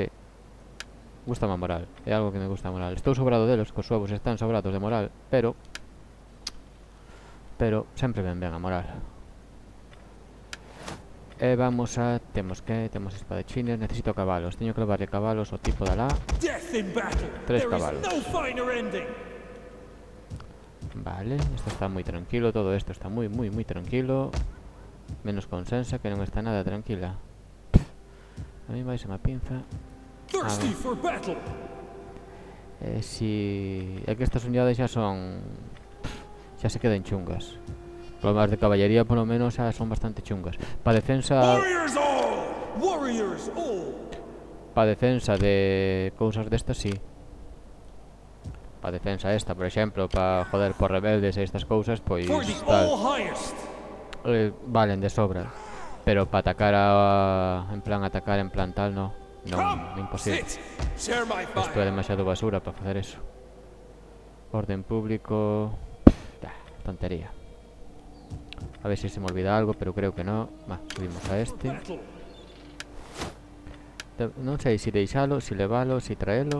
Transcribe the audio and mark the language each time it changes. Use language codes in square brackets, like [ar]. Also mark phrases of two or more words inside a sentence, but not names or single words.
[gl] Gústame a moral, é algo que me gusta a moral. Estou sobrado delos, cos ovos están sobrados de moral, pero sempre ben a moral. E vamos a... Temos espadachines, necesito cabalos. Teño que levarle cabalos ao tipo de alá. [en] Death in battle. 3 There is [gl] cabalos. [en] no finer ending. [gl] Vale, esto está moi tranquilo, todo esto está moi tranquilo. Menos con Sansa, que non está nada tranquila. A mí vais a má pinza. [en] Thirsty for battle. [gl] Si... É que estas unidades xa son... Xa se quedan chungas. Problemas de caballería, polo menos, xa son bastante chungas. Para defensa... [en] Warriors all. Warriors all! [gl] Pa defensa de cousas destas, sí. Pa defensa esta, por exemplo, pa joder por rebeldes e estas cousas, pois [en] For the [gl] tal, [en] all highest! [gl] valen de sobra. Pero pa atacar en plan atacar, en plan tal, no. Non, imposible. [en] Sit! Share my [gl] Isto é [en] fire! [gl] demasiado basura para facer eso. Orden público... tontería. [es] A ver si se me olvida algo, pero creo que no. [gl] Va, subimos a este. [en] Battle! [gl] Non sei se deixalo, se levalo, se traelo.